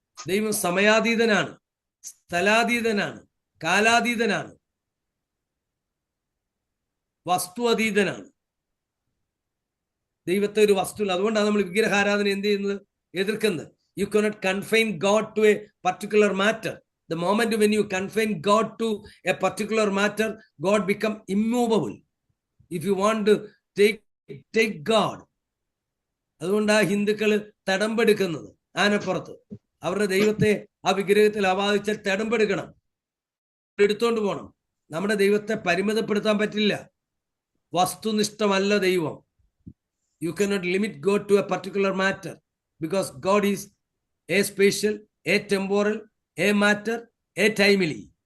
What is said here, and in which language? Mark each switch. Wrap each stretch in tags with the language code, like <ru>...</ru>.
<ml>ദൈവം സമയാതീതനാണ്, സ്ഥലാതീതനാണ്, കാലാതീതനാണ്, വസ്തു അതീതനാണ്. ദൈവത്തെ ഒരു വസ്തു. അതുകൊണ്ടാണ് നമ്മൾ വിഗ്രഹാരാധന എന്ത് ചെയ്യുന്നത്, എതിർക്കുന്നത്.</ml> <en>You cannot confine God to a particular matter. The moment when you confine God to a particular matter, God become immovable. If you want to take God.</en> <ml>അതുകൊണ്ടാ ഹിന്ദുക്കള് തടമ്പെടുക്കുന്നത് ആനപ്പുറത്ത്. അവരുടെ ദൈവത്തെ ആ വിഗ്രഹത്തിൽ ആവാഹിച്ചാൽ തടമ്പെടുക്കണം, എടുത്തോണ്ട് പോകണം. നമ്മുടെ ദൈവത്തെ പരിമിതപ്പെടുത്താൻ പറ്റില്ല. വസ്തുനിഷ്ഠമല്ല ദൈവം.</ml> <en>You cannot limit God to a particular matter because God is a spatial, a temporal, a matter, a timely.</en>